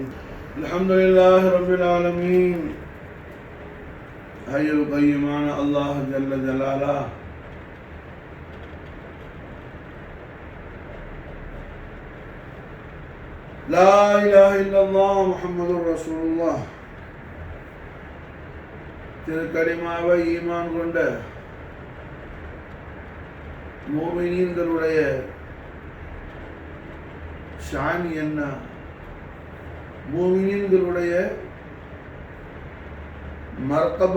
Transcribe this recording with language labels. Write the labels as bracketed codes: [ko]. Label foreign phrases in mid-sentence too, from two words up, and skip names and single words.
[ar] الحمد لله رب العالمين. حي القيوم الله جل جلاله لا إله إلا الله محمد رسول الله. [ta] திருக்கலிமாவை ஈமான் கொண்ட மூமினீன்களுடைய ஷான் என்ன, மூமினீன்களுடைய மர்தபா